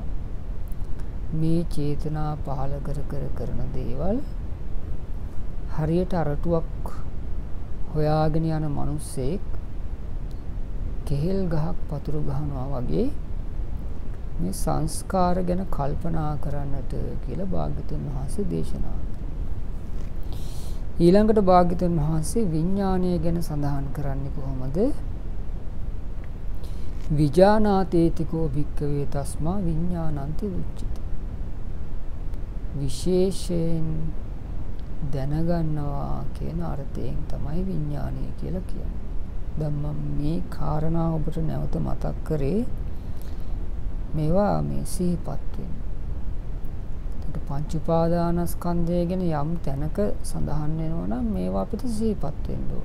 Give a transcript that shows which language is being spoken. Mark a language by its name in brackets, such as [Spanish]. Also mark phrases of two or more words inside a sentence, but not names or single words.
[Sinhala] මේ චේතනා පහළ කර කර කරන දේවල් හරියට අරටුවක් හොයාගෙන යන මිනිස්සෙක් කෙහෙල් ගහක් පතුරු ගහනවා වගේ මේ සංස්කාර ගැන කල්පනා කරන්නට කියලා භාග්‍යවතුන් වහන්සේ දේශනා කළා. ඊළඟට භාග්‍යවතුන් වහන්සේ විඥාණය ගැන සඳහන් කරන්නේ කොහොමද? [Pali] විජානාතේතිකෝ භික්ඛවේ තස්මා විඥානන්ති උච්චිත. [Sinhala] විශේෂයෙන් දැනගන්නවා කියන අර්ථයෙන් තමයි විඥානය කියලා කියන්නේ. දැන් මම මේ කාරණා ඔබට නැවත මතක් කරේ මේවා මේ සිහිපත් වෙන්න. ඒක පංච උපාදානස්කන්ධය ගැන යම් තැනක සඳහන් වෙනවා නම් මේවා අපිට සිහිපත් වෙන්න ඕන.